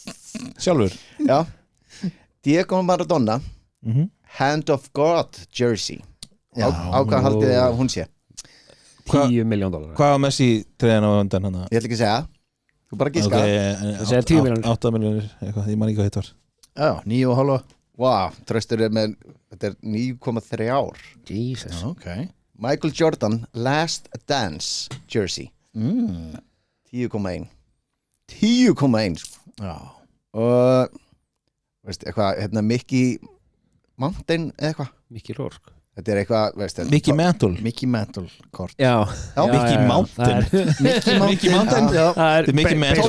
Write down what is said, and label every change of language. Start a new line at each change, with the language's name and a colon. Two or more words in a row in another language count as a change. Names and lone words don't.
Icelandic: já Diego Maradona Hand of God jersey á hvað haldið þið að hún sé?
English: $10 million.
Icelandic: Hvað var Messi treyjan á undan hann? Ég ætla ekki að segja, þú bara giska. Það segja 10 milljónir. 8 milljónir, eitthvað, ég man ekki hvað hitt var. Já, 9,5. Wow, tröstur með, þetta 9,3 ár. Jesus. Ok. Michael Jordan Last Dance jersey 10,1 10,1 Já. og veist, eitthvað, Mickey Mountain eða eitthvað Mickey Rourke. þetta eitthvað, veist Mickey Mantle. Mickey Mantle kort. Já. Mickey Mountain. Mickey Mountain. Já. Þetta Mickey Mantle.